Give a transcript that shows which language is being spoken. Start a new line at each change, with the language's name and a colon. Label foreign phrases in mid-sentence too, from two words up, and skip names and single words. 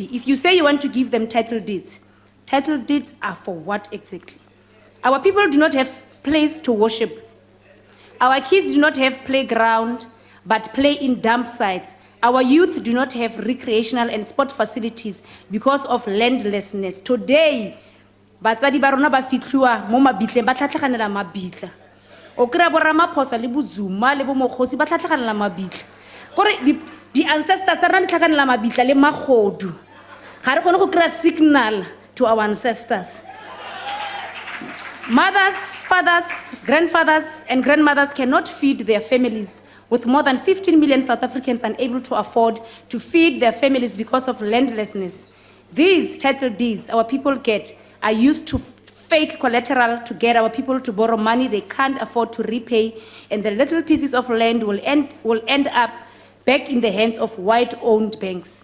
English: If you say you want to give them title deeds are for what exactly? Our people do not have place to worship. Our kids do not have playground, but play in dump sites. Our youth do not have recreational and sport facilities because of landlessness. Today,
Tswana: batsadi ba rona ba fitlhiwa mo mabitleng ba tlhatlhaganela mabitla o kry-a bo Ramaphosa le Bozuma le bo Mokgosi ba tlhatlhaganela mabitla gore di ancestors tsa rona di tlhaganela mabitla le magodu ga re kgone go kry-a
English: signal to our ancestors. Mothers, fathers, grandfathers and grandmothers cannot feed their families, with more than 15 million South Africans unable to afford to feed their families because of landlessness. These title deeds our people get are used to fake collateral to get our people to borrow money they can't afford to repay, and the little pieces of land will end up back in the hands of white-owned banks.